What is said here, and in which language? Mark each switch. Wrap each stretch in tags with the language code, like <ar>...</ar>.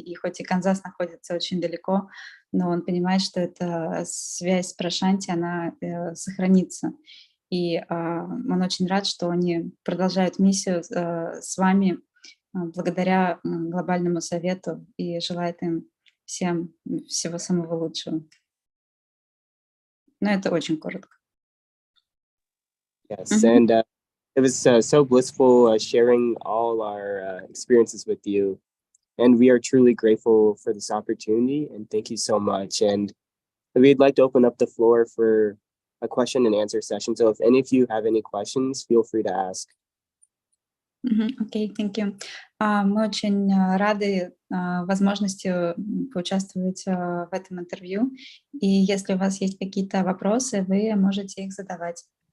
<ru>И хоть и Канзас находится очень далеко, но он понимает, что эта связь с Прашанти, она сохранится. И он очень рад, что они продолжают миссию с вами благодаря глобальному совету, и желает им всем всего самого лучшего. Но это очень коротко.</ru> <en>Yes, and it was so blissful sharing all our experiences with you. And we are truly grateful for this opportunity, and thank you so much. And we'd like to open up the floor for a question and answer session. So if any of you have any questions, feel free to ask. Окей, thank you.</en> <ru>Мы очень рады возможности поучаствовать в этом интервью. И если у вас есть какие-то вопросы, вы можете их задавать.</ru>